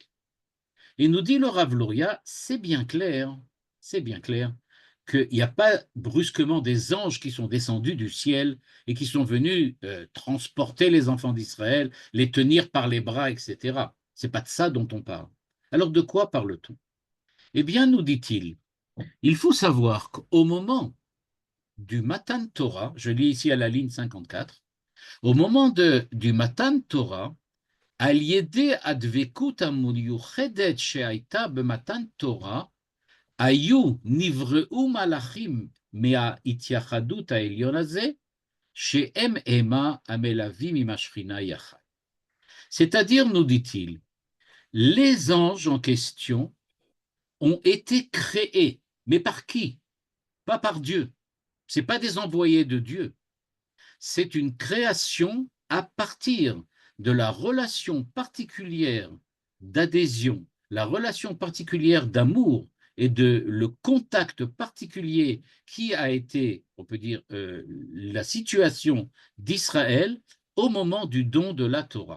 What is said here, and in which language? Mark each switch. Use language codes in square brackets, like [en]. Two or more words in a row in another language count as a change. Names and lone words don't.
[fr] Et nous dit le Rav Luria, c'est bien clair qu'il n'y a pas brusquement des anges qui sont descendus du ciel et qui sont venus transporter les enfants d'Israël, les tenir par les bras, etc. C'est pas de ça dont on parle. Alors, de quoi parle-t-on? Eh bien, nous dit-il, il faut savoir qu'au moment du [he] מתן תורה, [fr] je lis ici à la ligne 54, au moment du [he] מתן תורה, על ידי הדבקות המיוחדת שהייתה במתן תורה, היו נבראו מלאכים מההתייחדות העליון הזה, שהם המה המלווים עם השכינה יחד. [fr] C'est-à-dire, nous dit-il, les anges en question ont été créés. Mais par qui? Pas par Dieu. Ce n'est pas des envoyés de Dieu. C'est une création à partir de la relation particulière d'adhésion, la relation particulière d'amour et de le contact particulier qui a été, on peut dire, la situation d'Israël au moment du don de la Torah.